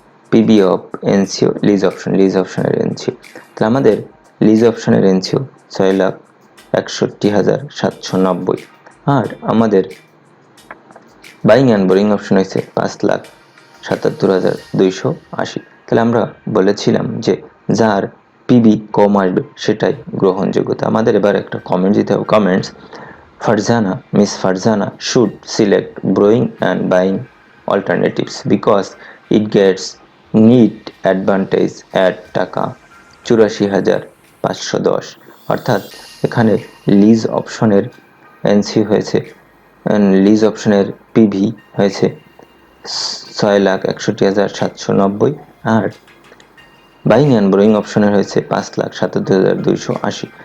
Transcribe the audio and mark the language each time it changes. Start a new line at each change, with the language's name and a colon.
Bangla: PB of NCO lease অপশনের NCO. তাহলে আমাদের লিজ অপশনের এনসিও 6,61,790, আর আমাদের বাইং অ্যান্ড বোরিং অপশন হয়েছে 5,77,280। তাহলে আমরা বলেছিলাম যে যার পিবি কম আসবে সেটাই গ্রহণযোগ্যতা। আমাদের এবার একটা কমেন্ট দিতে হবে।
English: Comments: Farzana, Miss Farzana should select borrowing and buying alternatives because it gets net advantage at taka 84,510।
Bangla: অর্থাৎ এখানে লিজ অপশনের এনসি হয়েছে, লিজ অপশনের পিভি হয়েছে 6,61,790, আর বাইং অ্যান্ড বোরিং অপশনের হয়েছে 5,77,280।